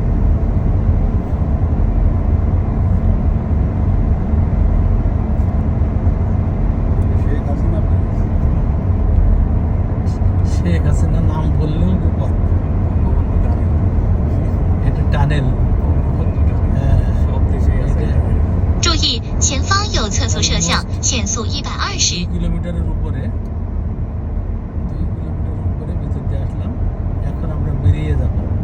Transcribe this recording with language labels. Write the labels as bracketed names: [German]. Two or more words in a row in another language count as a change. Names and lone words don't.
[Bangla] শেখ হাসিনার নাম বললেও বিপদ। এটা টানেল। [Chinese] 注意，前方有测速摄像，限速120。 [Bangla] 2 কিলোমিটারের উপরে ভিতর দিয়ে আসলাম। এখন আমরা বেরিয়ে যাব।